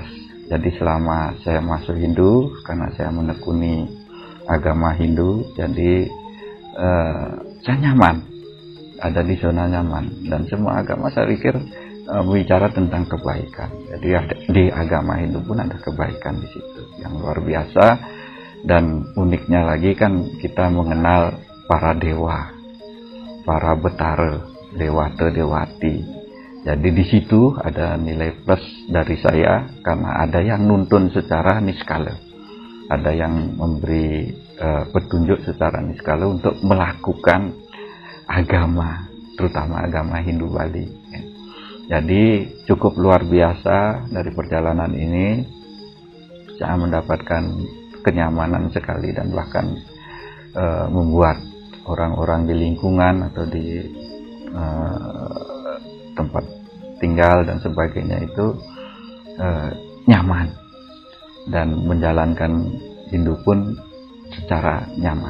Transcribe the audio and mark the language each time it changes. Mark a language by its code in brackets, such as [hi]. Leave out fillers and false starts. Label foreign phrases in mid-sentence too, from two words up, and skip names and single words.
[id] Jadi selama saya masuk Hindu, karena saya menekuni agama Hindu, jadi saya nyaman, ada di zona nyaman. Dan semua agama saya pikir bicara tentang kebaikan. Jadi di agama Hindu pun ada kebaikan di situ yang luar biasa. Dan uniknya lagi kan kita mengenal para dewa, para betara, dewata, dewati. Jadi di situ ada nilai plus dari saya karena ada yang nuntun secara niskala, ada yang memberi petunjuk secara niskala untuk melakukan agama, terutama agama Hindu Bali. Jadi cukup luar biasa dari perjalanan ini, saya mendapatkan kenyamanan sekali dan bahkan membuat orang-orang di lingkungan atau di tempat tinggal dan sebagainya itu nyaman dan menjalankan Hindu pun secara nyaman.